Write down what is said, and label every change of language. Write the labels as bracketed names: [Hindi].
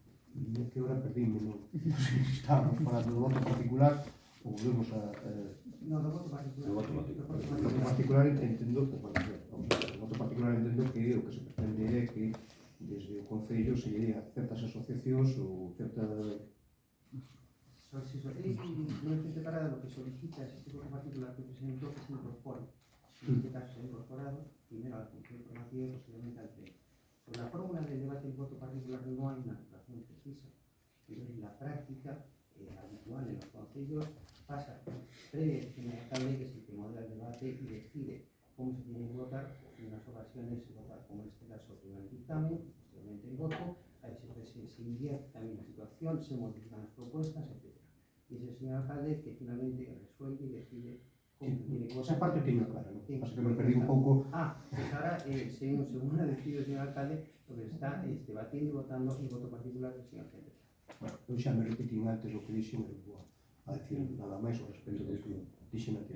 [Galician] E que ahora perdíme, non sei se estábamos falando do voto particular ou volvemos a... No, do voto particular. Do voto particular. O voto particular entendo, bueno, vamos a ver, o voto particular entendo que o que se pretende é que desde o Concello se lle a certas asociacións ou certa... [Spanish] Si non te para lo que solicita ese voto particular que presentó que se incorpore. En este caso se ha incorporado primero a la Comisión Informativa y posteriormente al Pleno. Sobre la fórmula del debate del voto particular no hay una situación precisa, pero en la práctica habitual en los concellos pasa pre-elección al alcalde, que es el que modera el debate y decide cómo se tiene que votar. En unas ocasiones se vota, como en este caso, primero el dictamen, posteriormente el voto, ahí se invierte también la situación, se modifican las propuestas, etc. Y es el señor alcalde que finalmente resuelve y decide cómo se tiene que votar. [Galician] Esa parte teño clara, non? Pasa que me perdí un pouco... [Spanish] Pues ahora, según ha decidido el señor alcalde, lo que está debatiendo y votando el voto particular del señor Henry. [Galician] Bueno, eu xa me repetín antes o que dixen e vou a decir nada máis ao respecto do que dixen antes.